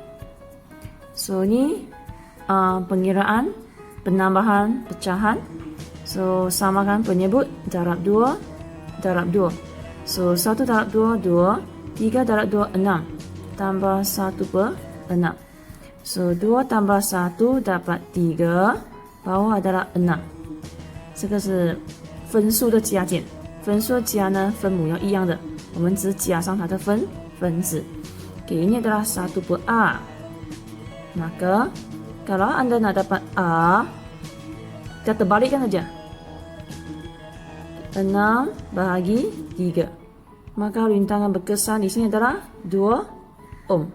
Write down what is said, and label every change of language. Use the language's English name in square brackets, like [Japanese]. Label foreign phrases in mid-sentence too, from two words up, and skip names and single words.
[Malay] So, ini pengiraan penambahan pecahan. So, samakan penyebut darab 2 darab 2. So, 1 darab 2, 2. 3 darab 2, 6. Tambah 1 per 6. So, 2 tambah 1 dapat 3. Bawah adalah 6. [Chinese] 这个是分数的加减。分数的加呢，分母要一样的。我们只加上它的分子。 [Malay] Okay, ini adalah 1 per A. Maka, kalau anda nak dapat A, kita terbalikkan saja. 6 bahagi 3. Maka rintangan berkesan di sini adalah 2 ohm.